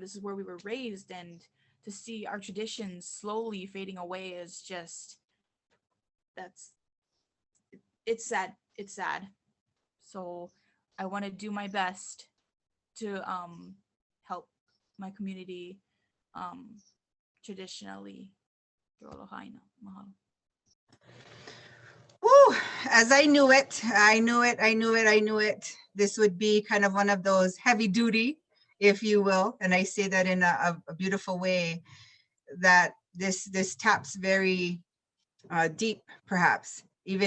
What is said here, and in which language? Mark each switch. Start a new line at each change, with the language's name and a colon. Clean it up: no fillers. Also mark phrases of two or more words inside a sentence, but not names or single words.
English: This is where we were raised, and to see our traditions slowly fading away is just, it's sad. It's sad. So I want to do my best to help my community traditionally through
Hawaiian: aloha ʻāina.
English: Mahalo. Woo, as I knew it. This would be kind of one of those heavy duty, if you will. And I say that in a beautiful way, that this taps very deep, perhaps, even